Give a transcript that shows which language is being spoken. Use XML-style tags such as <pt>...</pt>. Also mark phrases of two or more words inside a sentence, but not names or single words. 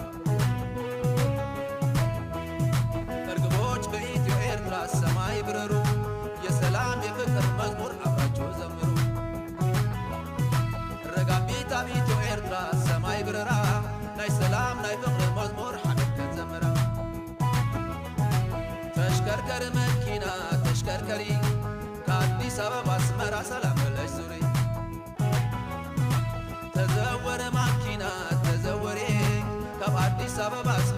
<am>እርግቦች በኢትዮ ኤርትራ ሰማይ ብረሩ፣ የሰላም የፍቅር መዝሙር አብራቸው ዘምሩ።</am> <ti>ረጋቢታ በኢትዮ ኤርትራ ሰማይ ብረራ፣ ናይ ሰላም ናይ ፍቅሪ መዝሙር ሓበርከን ዘምራ።</ti> <am>ተሽከርከር መኪና ተሽከርከሪ፣ ከአዲስ አበባ አስመራ ሰላም ብለሽ ዙሪ።</am> <ti>ተዘወረ ማኪና ተዘወሬ፣ ካብ አዲስ አበባ</ti>